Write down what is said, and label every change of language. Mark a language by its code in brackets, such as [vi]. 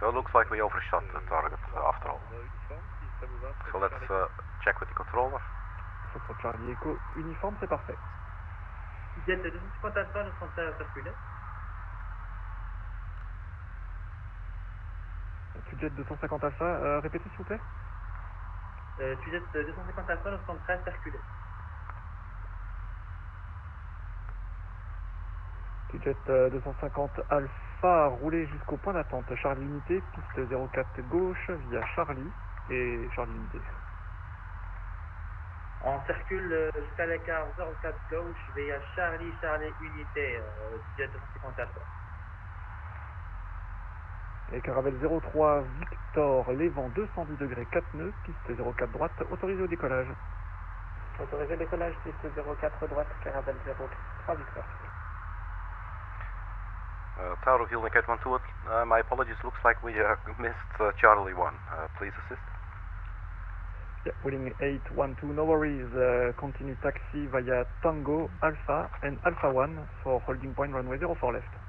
[en] So it looks like we overshot the target after all. [fr] Uniforme, si ça vous va. [en] So let's check with the controller. [fr] Foxtrot Charlie Echo, uniforme, c'est parfait. Jet 250 alpha, nous sommes à circuler. Jet 250 alpha, répétez s'il vous plaît. Jet 250 alpha, nous sommes prêts à circuler. Jet 250 Alpha, roulez jusqu'au point d'attente. Charlie Unité, piste 04 gauche via Charlie et Charlie Unité. On circule jusqu'à l'écart 04 gauche via Charlie Unité, Jet 250 Alpha. Et caravelle 03 Victor, les vents 210 degrés 4 nœuds, piste 04 droite, autorisé au décollage. Autorisé décollage, piste 04 droite, caravelle 03 Victor. [en] Tower of Vueling 812, my apologies, looks like we missed Charlie 1. Please assist. Yeah, Vueling 812, no worries, continue taxi via Tango Alpha and Alpha 1 for holding point runway 04 left.